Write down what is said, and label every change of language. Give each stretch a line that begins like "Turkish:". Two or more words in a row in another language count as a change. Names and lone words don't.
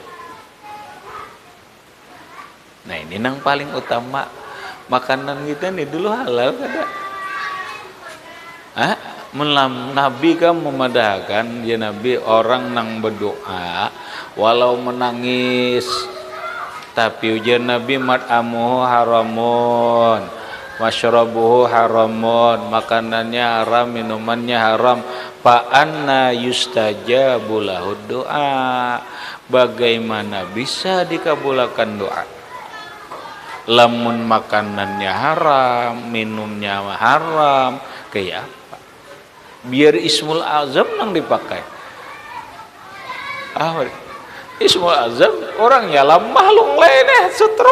Banjar: Nah, ini yang paling utama. Makanan kita nih dulu halal kada? Nabi kan memadahkan, ya Nabi, orang nang berdoa walau menangis, tapi ujian Nabi
Arabic: مطعمه حرام، مشربه حرام,
Banjar: makanannya haram, minumannya haram,
Arabic: فأنى يستجاب له
Banjar: doa, bagaimana bisa dikabulkan doa? Lamun makanannya haram, minumnya haram, kayak apa? Biar
Arabic: اسم الأعظم
Banjar: nang dipakai.
Arabic: اسم الأعظم
Banjar: orangnya lemah lung lain setruk.